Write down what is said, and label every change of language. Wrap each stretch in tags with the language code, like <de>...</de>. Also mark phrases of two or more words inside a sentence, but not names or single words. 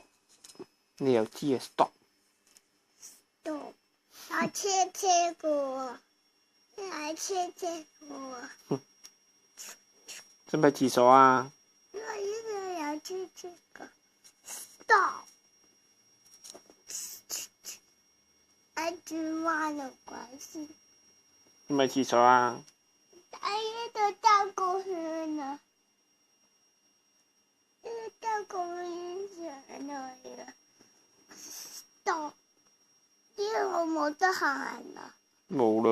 <yue>你又知啊 ？Stop。有車車過喎，有車車過喎。使唔使廁所啊？呢度有車車過。Stop。</yue> <en>I do wanna go see。</en> <yue>使唔使廁所啊？喺呢度兜個圈啊！呢度兜個圈上去啊 ！Stop。呢個我冇得行啊！</yue>